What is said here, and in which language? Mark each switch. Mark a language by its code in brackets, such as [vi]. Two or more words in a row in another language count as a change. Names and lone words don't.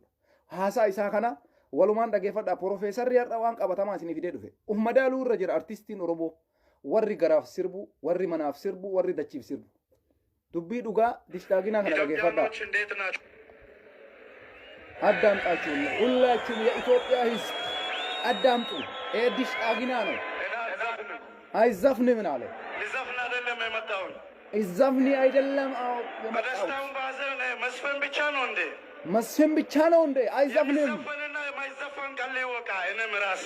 [om] Haasaa isaa kana walumaan dhageeffadhaa. Profeesarri har'a waan qabatamaa isinii fidee dhufe. Madaaluu irra jira artistiin Oromoo warri garaaf sirbu, warri manaaf sirbu, warri dachiif sirbu. Dubbii dhugaa dishxaaginaa kana dhageeffadhaa. Addaamxaachuun hullachuun [am] የኢትዮጵያ ሕዝብ አዳምጡ። dishxaaginaa ነው። አይዘፍንም ምን አለ? ሊዘፍን አይደለም የመጣው ይዘፍኒ አይደለም። አዎ በደስታውን ባዘን መስፈን ብቻ ነው እንዴ? መስፈን ብቻ ነው እንዴ? አይዘፍንም። የሚዘፈንና የማይዘፈን ቃል ይወቃ። እኔም ራሴ